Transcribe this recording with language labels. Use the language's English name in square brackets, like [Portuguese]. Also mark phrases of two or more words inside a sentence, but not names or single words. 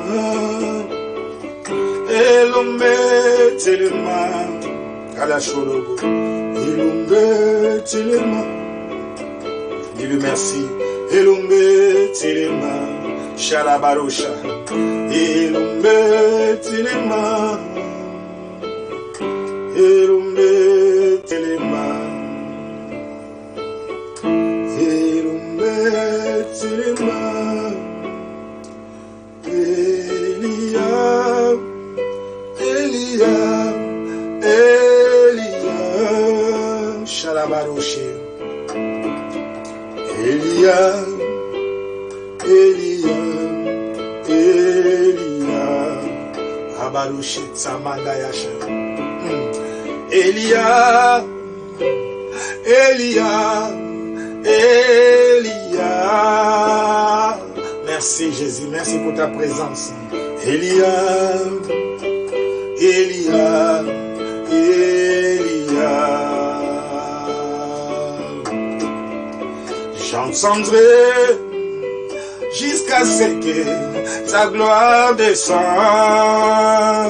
[Lingala] elombe, telema, kalasholobo, elombe, telema, [French] dis-lui merci, [Lingala] elombe, telema, shalabarosha, elombe, telema, elombe, telema, elombe, telema, Elia, Elia, Elia, shalabaroshe, Elia, Elia, Elia, Abaroshe Tsamanda Yasha. Elia, Elia, Elia. [French] Merci Jésus, merci pour ta présence. Elia, Elia, Elia. J'entendrai jusqu'à ce que ta gloire descende.